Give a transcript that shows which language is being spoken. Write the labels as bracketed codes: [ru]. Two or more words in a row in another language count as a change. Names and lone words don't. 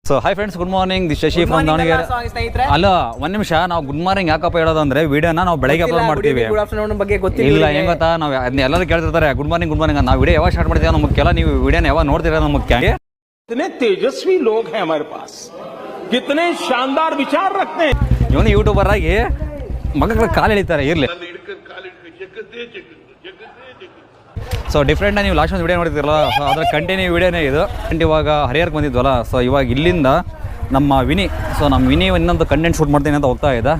[en] So hi friends, good morning. This ಶಶಿ from ದಾವಣಗೆರೆ. [kn] ಅಲ್ಲ, ಒಂದ್ ನಿಮಿಷ, ನಾವು [en] good morning [kn] ಯಾಕಪ್ಪ ಹೇಳೋದಂದ್ರೆ ವಿಡಿಯೋನ ನಾವು ಬೆಳಗ್ಗೆ ಅಪ್ಲೋಡ್ ಮಾಡ್ತೀವಿ. ಇಲ್ಲ, ಹೆಂಗ್ ಗೊತ್ತಾ, ನಾವು ಅದನ್ನ ಎಲ್ಲರೂ ಕೇಳ್ತಿರ್ತಾರೆ [en] good morning good morning. [kn] ನಾವು ವಿಡಿಯೋ ಯಾವಾಗ ಸ್ಟಾರ್ಟ್ ಮಾಡ್ತೀವಿ ನಮ್ಗೆ ಮುಖ್ಯ, ನೀವು ವಿಡಿಯೋನ ಯಾವಾಗ ನೋಡ್ತೀರಾ ನಮ್ಗೆ ಮುಖ್ಯ. [hi] कितने तेजस्वी लोग हैं हमारे पास, कितने शानदार विचार रखते हैं. [kn] ಇವನು ಯೂಟ್ಯೂಬರ್ ಆಗಿ ಮಕ್ಕಳ ಕಾಲು ಎಳಿತಾರೆ ಇರ್ಲಿ. [en] so different [kn] ನೀವು ಲಾಸ್ಟ್ ಒಂದು ವಿಡಿಯೋ ನೋಡ್ತಿರಲ್ಲ, ಸೊ ಅದರ ಕಂಟಿನ್ಯೂ ವಿಡಿಯೋನೇ ಇದು. ಇವಾಗ ಹರಿಹರಕ್ಕೆ ಬಂದಿದ್ವಲ್ಲ, ಸೊ ಇವಾಗ ಇಲ್ಲಿಂದ ನಮ್ಮ ವಿನಿ, ಸೊ ನಮ್ಮ ವಿನಿ ಇನ್ನೊಂದು [en] content shoot [kn] ಮಾಡ್ತೀನಿ ಅಂತ ಹೋಗ್ತಾ ಇದ್ದ.